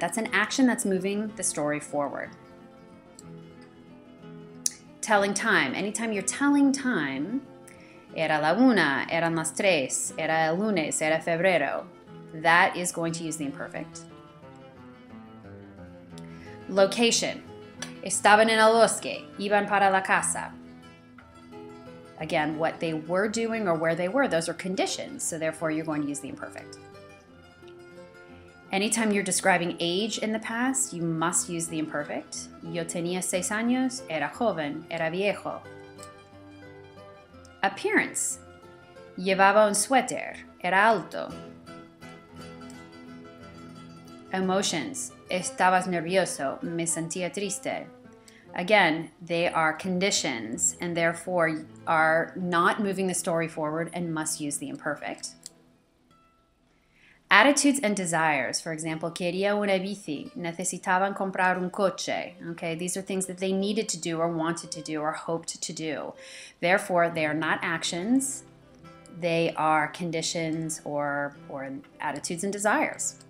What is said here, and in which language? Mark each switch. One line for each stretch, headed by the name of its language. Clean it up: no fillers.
English: That's an action that's moving the story forward. Telling time. Anytime you're telling time,
Spanish: era la una, eran las tres, era el lunes, era febrero.
English: That is going to use the imperfect. Location.
Spanish: Estaban en el bosque, iban para la casa.
English: Again, what they were doing or where they were, those are conditions, so therefore you're going to use the imperfect. Anytime you're describing age in the past, you must use the imperfect.
Spanish: Yo tenía 6 años, era joven, era viejo. Appearance. Llevaba un suéter, era alto. Emotions. Estabas nervioso, me sentía triste.
English: Again, they are conditions and therefore are not moving the story forward and must use the imperfect. Attitudes and desires. For example,
Spanish: quería una bici, necesitaban comprar un coche.
English: Okay, these are things that they needed to do or wanted to do or hoped to do. Therefore, they are not actions. They are conditions or attitudes and desires.